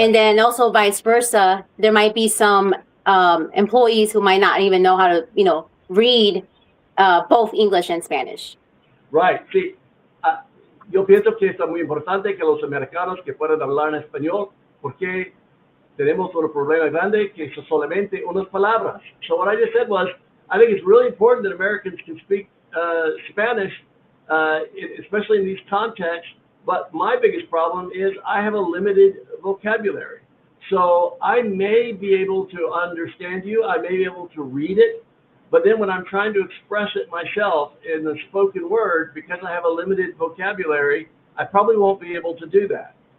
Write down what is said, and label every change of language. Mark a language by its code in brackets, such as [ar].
[en] And then also vice versa, there might be some employees who might not even know how to, read both English and Spanish. Right, sí. [es] Yo pienso que es muy importante que los americanos que puedan hablar en español, porque tenemos un problema grande que son solamente unas palabras. [en] So what I just said was, I think it's really important that Americans can speak Spanish, especially in these contexts. But my biggest problem is I have a limited vocabulary. So I may be able to understand you, I may be able to read it, but then when I'm trying to express it myself in the spoken word, because I have a limited vocabulary, I probably won't be able to do that.